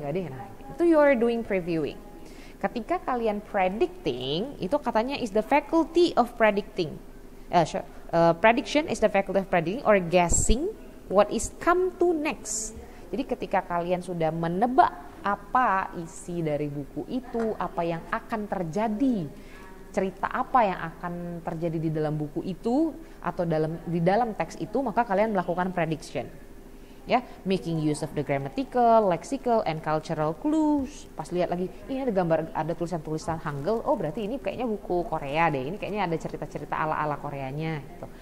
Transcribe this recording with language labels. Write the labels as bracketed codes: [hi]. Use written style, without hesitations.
[en] Nah, itu you are doing previewing. [id] Ketika kalian [en] predicting, itu katanya is the faculty of predicting. Prediction is the faculty of predicting or guessing what is come to next. [id] Jadi ketika kalian sudah menebak apa isi dari buku itu, apa yang akan terjadi, cerita apa yang akan terjadi di dalam buku itu atau di dalam teks itu, maka kalian melakukan prediction. [en] Ya, making use of the grammatical, lexical, and cultural clues. [id] Pas lihat lagi, ini ada gambar, ada tulisan-tulisan Hangul. Oh, berarti ini kayaknya buku Korea deh. Ini kayaknya ada cerita-cerita ala-ala Koreanya. Gitu.